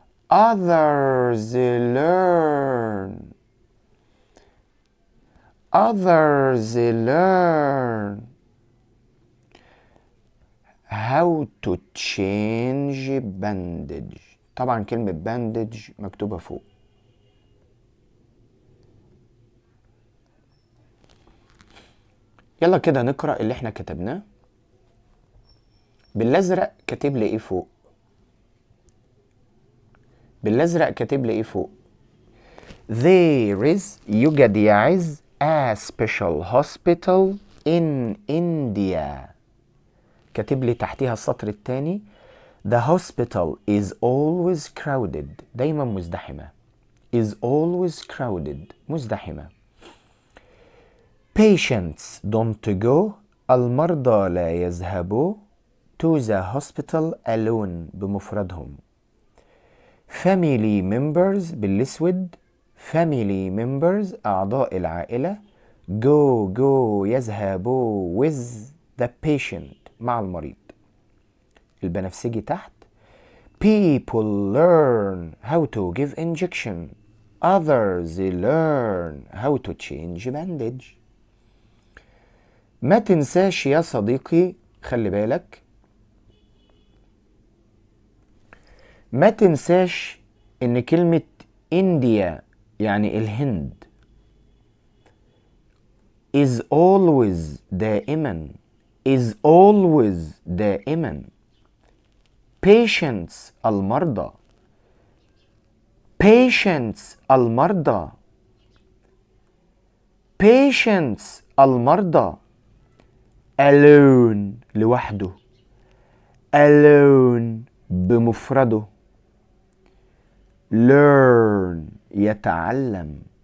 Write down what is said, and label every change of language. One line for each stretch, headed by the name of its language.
English: Others learn. Others learn how to change bandage.
Arabic: طبعا كلمة bandage مكتوبة فوق. يلا كده نقرأ اللي احنا كتبناه. بالازرق كاتب لي ايه فوق؟ بالازرق كاتب لي ايه فوق؟
English: There is
Arabic: يوجد يعز
English: a special hospital in India.
Arabic: كاتب لي تحتيها السطر الثاني
English: The hospital is always crowded.
Arabic: دايما مزدحمة.
English: Is always crowded.
Arabic: مزدحمة.
English: Patients don't go.
Arabic: المرضى لا يذهبوا
English: to the hospital alone
Arabic: بمفردهم.
English: Family members بالاسود. Family members
Arabic: أعضاء العائلة.
English: go
Arabic: يذهبوا
English: with the patient
Arabic: مع المريض. البنفسجي تحت.
English: People learn how to give injection. Others learn how to change bandage.
Arabic: ما تنساش يا صديقي، خلي بالك، ما تنساش ان كلمة India يعني الهند.
English: is always دائما. is always دائما.
Arabic: patients المرضى. patients المرضى. patients المرضى. alone لوحده. alone بمفرده. learn يتعلم.